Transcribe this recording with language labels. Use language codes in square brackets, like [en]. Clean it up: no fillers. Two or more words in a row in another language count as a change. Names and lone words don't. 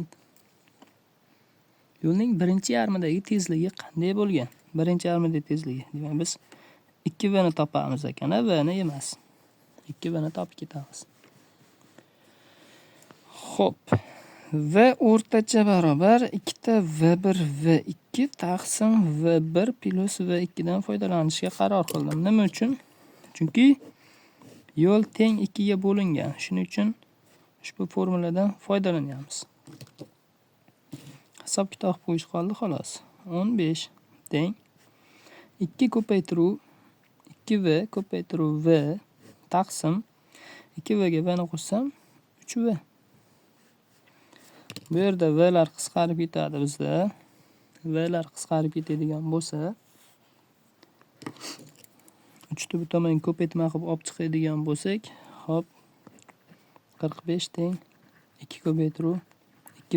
[uz] Yo'lning birinchi yarmidagi tezligi qanday bo'lgan? Birinchi yarmidagi tezligi. Demak, biz 2v ni topamiz ekan, v ni emas. 2v ni topib ketamiz. Xo'p. V o'rtacha barobar 2 ta v1 v2 taqsim v1 plus v2 dan foydalanishga qaror qildim. Nima uchun? Chunki yo'l teng 2 ga bo'lingan. Shuning uchun ushbu formuladan foydalanyapmiz. Hisob-kitob qo'yish qoldi xolos. 15 teng 2 ko'paytiruv 2v ko'paytiruv v taqsim 2v ga v ni qo'shsam 3v. Bu yerda vlar qisqarib ketadi bizda. Vlar qisqarib ketadigan bo'lsa 3 bu tomonga ko'paytma qilib olib chiqadigan bo'lsak, hop 45 teng 2 ko'paytiruv 2v.